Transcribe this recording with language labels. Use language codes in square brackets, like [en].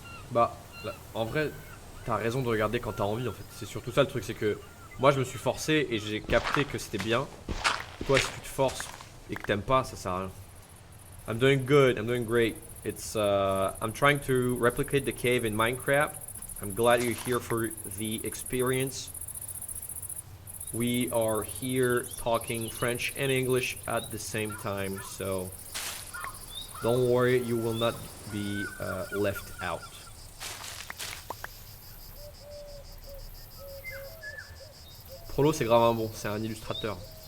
[fr] Bah, là, en vrai, t'as raison de regarder quand t'as envie en fait. C'est surtout ça le truc, c'est que moi je me suis forcé et j'ai capté que c'était bien. Toi si tu te forces et que t'aimes pas, ça sert à rien. [en] I'm doing good, I'm doing great. I'm trying to replicate the cave in Minecraft. I'm glad you're here for the experience. We are here talking French and English at the same time, so don't worry, you will not be left out. [fr] Prolo c'est grave un bon, c'est un illustrateur.